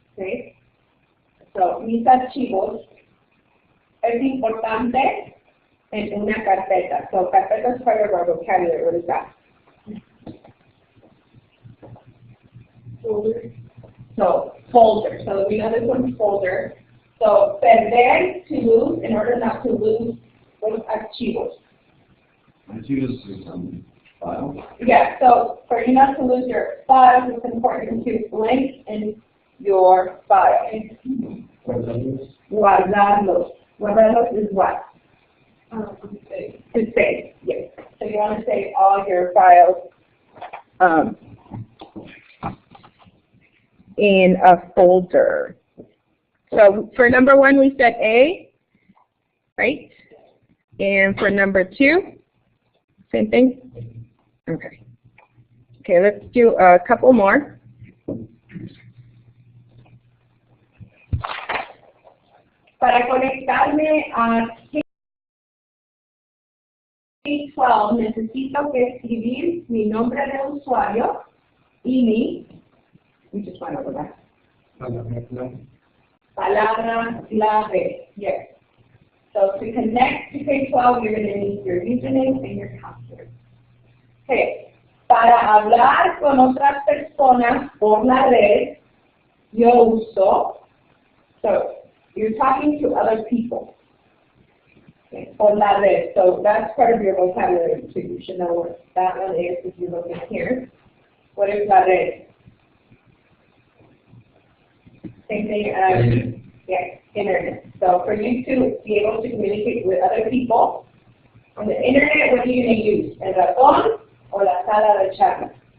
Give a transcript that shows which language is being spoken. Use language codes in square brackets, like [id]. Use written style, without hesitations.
[es] Okay, so mis archivos es importante en una carpeta. [en] So carpeta is part of our vocabulary. What is that? Folder. So folder. So we know this one's folder. So perder, to lose, in order not to lose los archivos. Archivos is file? Yeah, so for you not to lose your files, it's important to link in your file. [es] Guardarlos. [en] Guardarlos. Guardarlos is what? To save, yes. So you want to save all your files in a folder. So for number 1, we said A, right? And for number 2, same thing? Okay. Okay, let's do a couple more. [es] Para conectarme a K12 necesito que escribir mi nombre de usuario y [en] we just went over that. [es] Palabra clave, yes. [en] So to connect to K12, you're going to need your username and your password. [es] Okay. Para hablar con otras personas por la red, yo uso, [en] so you're talking to other people. [es] Okay. [en] Por la red, so that's part of your vocabulary too. You should know what that one is if you look in here. What is la red? Same thing as yes, internet. So for you to be able to communicate with other people on the internet, what are you going to use? [es] El ratón o la sala de chat?